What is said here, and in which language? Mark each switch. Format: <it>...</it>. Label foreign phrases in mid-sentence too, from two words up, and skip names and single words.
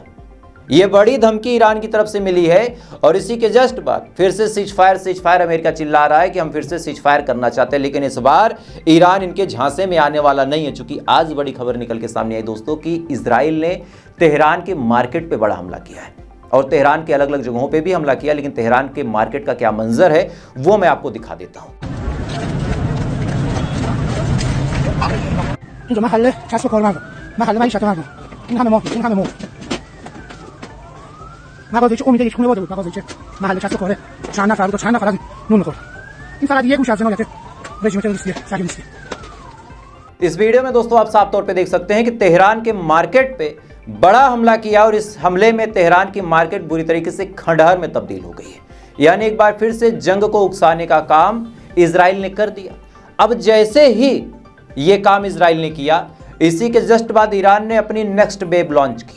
<hi>ये बड़ी धमकी ईरान की तरफ से मिली है और इसी के जस्ट बाद फिर से</hi> <en>cease fire</en> <hi>अमेरिका चिल्ला रहा है कि हम फिर से</hi> <en>cease fire</en> <hi>करना चाहते हैं। लेकिन इस बार ईरान इनके झांसे में आने वाला नहीं है, चूंकि आज बड़ी खबर निकल के सामने आई दोस्तों कि इजराइल ने तेहरान के मार्केट पे बड़ा हमला किया है और तेहरान के अलग अलग जगहों पे भी हमला किया। लेकिन तेहरान के मार्केट का क्या मंजर है वो मैं आपको दिखा देता हूं।</hi> <fa>اینجا محل کسب و کار مردم، محل معیشت مردم، این همه مافیا، این همه مرغ. مغازه‌ای که امید یک خانواده بود، مغازه‌ای که محل کسب و کار چند نفر بود و چند نفر از نون می‌خورد. این فقط یه گوشه از جنایت رژیم تروریستی صهیونیستی.</fa> <hi>इस वीडियो में दोस्तों आप साफ तौर पे देख सकते हैं कि तेहरान के मार्केट पे बड़ा हमला किया और इस हमले में तेहरान की मार्केट बुरी तरीके से खंडहर में तब्दील हो गई है। यानी एक बार फिर से जंग को उकसाने का काम इजराइल ने कर दिया। अब जैसे ही ये काम इजराइल ने किया, इसी के जस्ट बाद ईरान ने अपनी</hi> <en>next web</en> <hi>लॉन्च की।</hi>